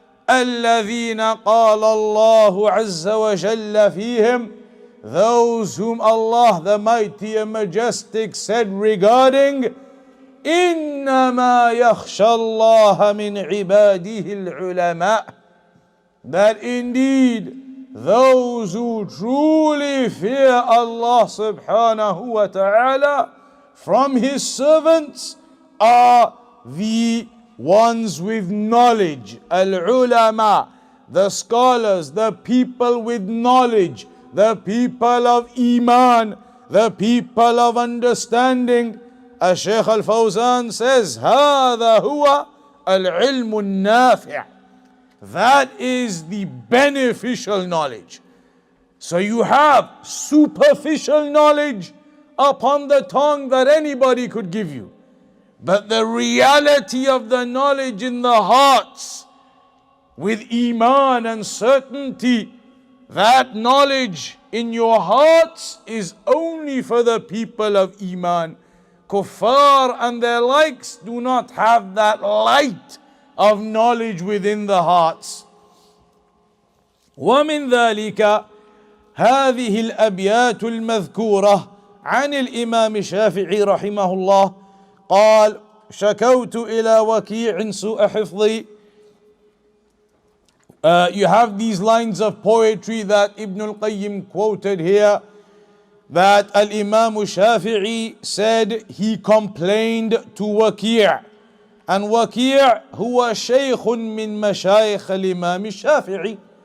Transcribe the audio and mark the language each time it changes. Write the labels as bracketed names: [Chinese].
[Arabic] الذين قال الله عز وجل فيهم, [English] those whom Allah the Mighty and Majestic said regarding, [Arabic] إنما يخشى الله من عباده العلماء, [English] that indeed those who truly fear Allah subhanahu wa ta'ala from His servants are the ones with knowledge. Al-ulama, the scholars, the people with knowledge, the people of iman, the people of understanding. Shaykh al-Fawzan says, [Arabic] هذا هو العلم النافع. [English] That is the beneficial knowledge. So you have superficial knowledge upon the tongue that anybody could give you. But the reality of the knowledge in the hearts, with iman and certainty, that knowledge in your hearts is only for the people of iman. Kuffar and their likes do not have that light of knowledge within the hearts. [Arabic] ومن ذلك هذه الأبيات المذكورة عن الإمام الشافعي رحمه الله قال شكوت إلى وكيع سوء حفظي. [English] You have these lines of poetry that Ibn al-Qayyim quoted here, that Al-Imam Shafi'i said he complained to Waki'. And [Arabic] Waki' huwa shaykhun min mashayikh al-Imam Shafi'i.